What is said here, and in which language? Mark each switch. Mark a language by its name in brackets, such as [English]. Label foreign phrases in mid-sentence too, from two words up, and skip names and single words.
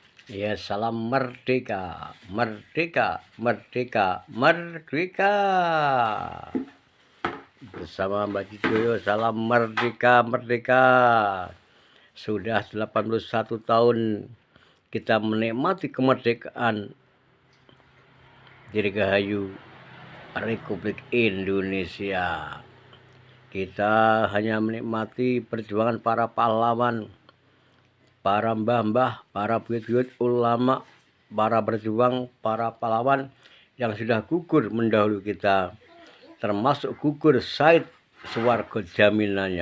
[Indonesian] Ya, salam merdeka, merdeka, merdeka, merdeka. Bersama Mbak Cijoyo, salam merdeka, merdeka. Sudah 81 tahun kita menikmati kemerdekaan Dirgahayu Republik Indonesia. Kita hanya menikmati perjuangan para pahlawan, para mbah-mbah, para buyut-buyut ulama, para berjuang, para pahlawan yang sudah gugur mendahului kita, termasuk gugur Said Suwargo jaminannya.